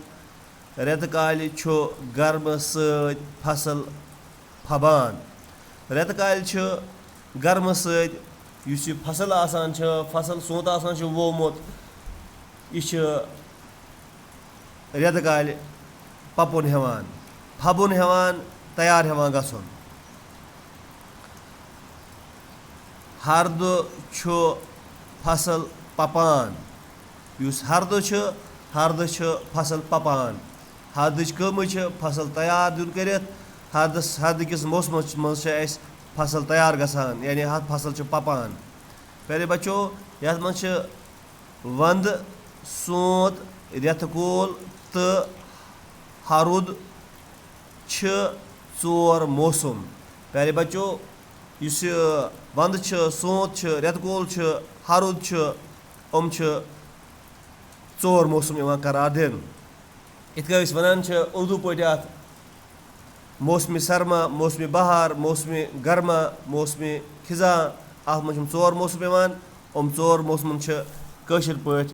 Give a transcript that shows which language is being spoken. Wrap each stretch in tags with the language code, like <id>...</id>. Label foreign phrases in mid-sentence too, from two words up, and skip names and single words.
<ks>रेत काल गर्म सत फसल फबान। रेत काल गर्म सत फसल आसान, फसल सोत आसान वोमुत, यह रेत काल पपुन हेवान, फबुन हेवान, तैयार हेवान गछुन। हरद फसल पपान। हरद फसल पपान। हरदच कम फसल तैयार दिन कर। हरद किस मौसम मज फसल तैयार गसान, यानी फसल पपान।</ks> <ur>پیارے بچوں,</ur> <ks>यथ मज वंद सोत रेत कोल तो हरुद चोर मौसम।</ks> <ur>پیارے بچوں,</ur> <ks>इस वंद सोत रेत कोल हरुद यम चोर मौसम करार दिन। इत वन उर्दू पे</ks> <ur>موسمِ سرما، موسمِ بہار، موسمِ گرما، موسمِ خزاں.</ur> <ks>अत मज चोर मौसम। चोर मौसम कशर पे</ks>